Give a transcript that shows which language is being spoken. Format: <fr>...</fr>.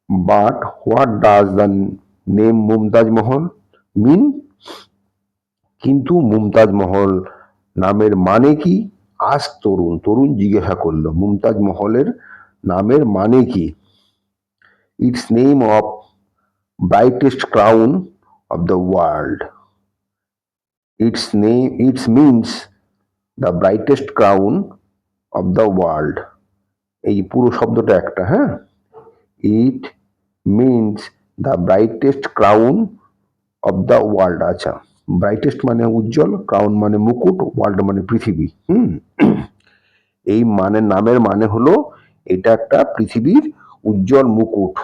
<en>But what does the name Mumtaz Mahal mean?</en> <bn>কিন্তু মুমতাজ মহল নামের মানে কি? আজ তরুণ, তরুণ জিজ্ঞাসা করলো মুমতাজ মহলের নামের মানে কি?</bn> <en>Its name of brightest crown of the world. Its means the brightest crown of the world.</en> <bn>এই পুরো শব্দটা একটা, হ্যাঁ।</bn> <en>It means the brightest crown of the world.</en> <bn>আচ্ছা, ব্রাইটেস্ট মানে উজ্জ্বল, ক্রাউন মানে মুকুট, ওয়ার্ল্ড মানে পৃথিবী। এই মানে নামের মানে হলো এটা একটা পৃথিবীর উজ্জ্বল মুকুট।</bn>